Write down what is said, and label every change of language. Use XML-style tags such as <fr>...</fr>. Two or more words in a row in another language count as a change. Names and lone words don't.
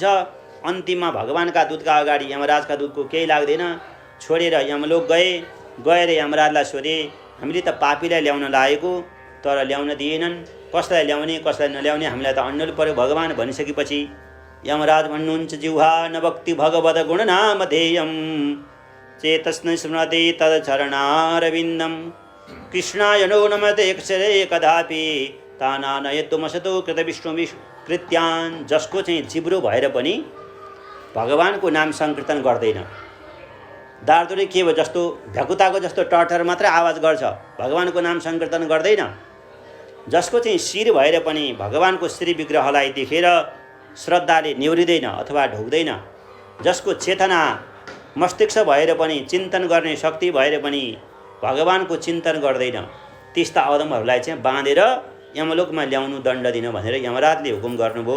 <ne>अन्तिममा भगवानका दूतका अगाडि यमराजका दूतको केही लाग्दैन, छोडेर यमलोक गएर यमराजलाई सोधे, हामीले त पापीलाई ल्याउन लागेको, तर ल्याउन दिएनन्। कसलाई ल्याउने कसलाई नल्याउने हामीलाई त अन्यल पर्यो भगवान् भनिसकेपछि यमराज भन्नुहुन्छ</ne> <sa>जिह्वा नभक्ति भगवत गुणनाम ध्येयम् चेतस्न स्मृति तदचरणारविन्दम् कृष्णाय नो नमते अक्षरे कदापि तानानयत्वमसतो कृतविष्णु कृत्यान्।</sa> <ne>जसको चाहिँ जिब्रो भएर पनि भगवानको नाम सङ्कीर्तन गर्दैन, दार्दुले के भयो जस्तो भ्याकुताको जस्तो टटर मात्रै आवाज गर्छ, भगवानको नाम सङ्कीर्तन गर्दैन। जसको चाहिँ शिर भएर पनि भगवानको श्री विग्रहलाई देखेर श्रद्धाले निहुरिँदैन अथवा ढोक्दैन, जसको चेतना मस्तिष्क भएर पनि चिन्तन गर्ने शक्ति भएर पनि भगवानको चिन्तन गर्दैन, त्यस्ता अदमहरूलाई चाहिँ बाँधेर यमलोकमा ल्याउनु दण्ड दिन भनेर यमराजले हुकुम गर्नुभयो।</ne>